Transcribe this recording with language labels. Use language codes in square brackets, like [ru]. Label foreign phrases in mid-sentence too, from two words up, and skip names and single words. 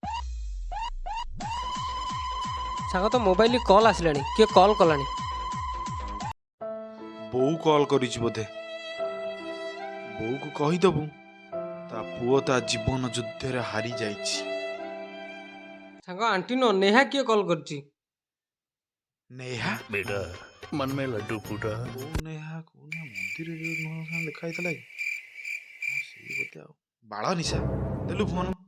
[or] ସାଙ୍ଗ ତ [en] mobile call [or] ଆସିଲାଣି, କିଏ କଲ୍ କଲାଣି? ବୋଉ କଲ୍ କରିଛି ବୋଧେ। ବୋଉକୁ କହିଦବୁ ତା ପୁଅ ତା ଜୀବନ ଯୁଦ୍ଧରେ ହାରି ଯାଇଛି। ସାଙ୍ଗ ଆଣ୍ଟି ନ ନେହା କିଏ କଲ୍ କରିଛି? ନେହା? [hi] बेटा मन में लड्डू फूटा। [or] କୋଉ ନେହା ମନ୍ଦିରରେ ଦେଖା ହେଇଥିଲା କି? ସେଇ ବୋଧେ। ଆଉ ବାଳ ନିଶା ଦେଲୁ ଫୋନ।